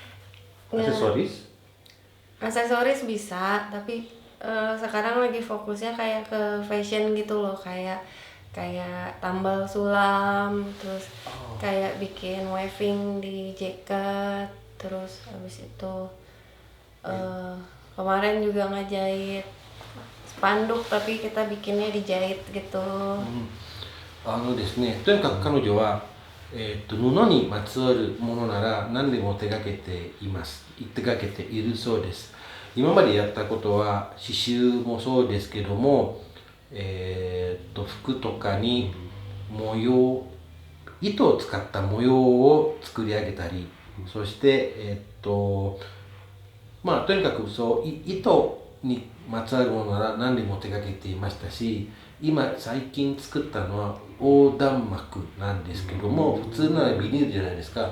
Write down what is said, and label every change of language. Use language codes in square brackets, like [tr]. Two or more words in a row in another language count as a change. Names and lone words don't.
[id] Aksesoris bisa, tapi sekarang lagi fokusnya kayak ke fashion gitu loh, kayak tambal sulam, terus kayak bikin weaving di jaket, terus habis itu kemarin juga ngejahit spanduk tapi kita bikinnya dijahit gitu. [ja] ですね、とにかく彼女は、布にまつわるものなら何でも手掛けているそうです。今までやったことは刺繍もそうですけども、服とかに糸を使った模様を作り上げたり、そしてとにかく糸にまつわるものなら何でも手掛けていましたし、最近作ったのは横断幕なんですけども、普通ならビニールじゃないですか。